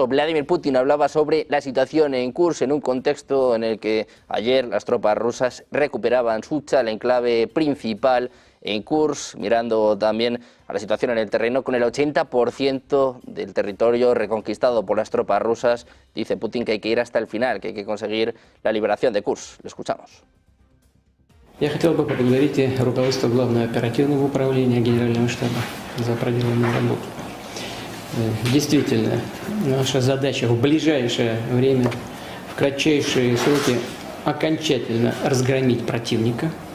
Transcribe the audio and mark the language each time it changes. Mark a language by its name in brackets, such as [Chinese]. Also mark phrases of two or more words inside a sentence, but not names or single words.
[Spanish] Vladimir Putin hablaba sobre la situación en Kursk en un contexto en el que ayer las tropas rusas recuperaban Sucha, el enclave principal en Kursk, mirando también a la situación en el terreno, con el 80% del territorio reconquistado por las tropas rusas. Dice Putin que hay que ir hasta el final, que hay que conseguir la liberación de Kursk. Lo escuchamos. [Russian] Я хотел бы поблагодарить руководство Главного оперативного управления Генерального штаба за проделанную работу. Действительно, наша задача в ближайшее время, в кратчайшие сроки, окончательно разгромить противника,